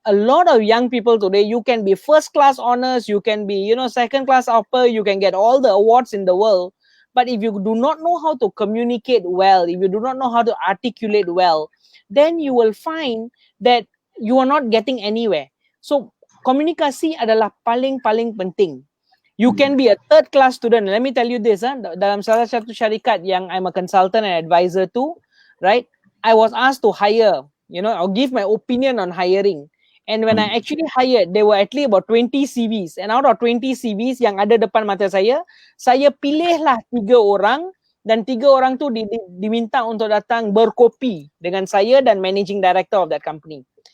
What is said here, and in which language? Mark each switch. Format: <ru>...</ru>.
<en>A lot of young people today, you can be first class honors, you can be, you know, second class upper, you can get all the awards in the world. But if you do not know how to communicate well, if you do not know how to articulate well, then you will find that you are not getting anywhere.</en> <ms>So, komunikasi adalah paling penting.</ms> <en>You can be a third class student. Let me tell you this,</en> <ms>dalam salah satu syarikat yang</ms> <en>I'm a consultant and advisor to, right? I was asked to hire, you know, or give my opinion on hiring. And when I actually hired, there were at least about 20 CVs. And out of 20 CVs</en> <ms>yang ada depan mata saya pilihlah 3 orang, dan 3 orang tu diminta untuk datang berkopi dengan saya dan</ms> <en>managing director of that company.</en>